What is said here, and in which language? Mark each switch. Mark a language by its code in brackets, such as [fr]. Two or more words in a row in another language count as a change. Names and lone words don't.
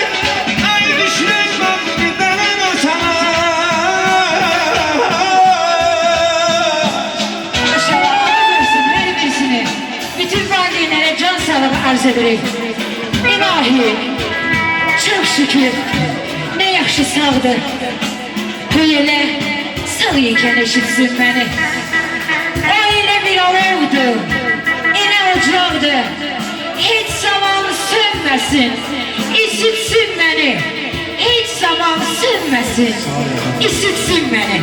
[tr] Ay düşmez bakırdan arz ederek. [az] İlahi, [tr] çok şükür, [az] ne yaxşı sağdır. Bu elə sağ ikən eşitsin beni. O elə bir alovdu, elə ocaqdı. Hiç zaman sönməsin, isitsin beni. Hiç zaman sönməsin, isitsin beni.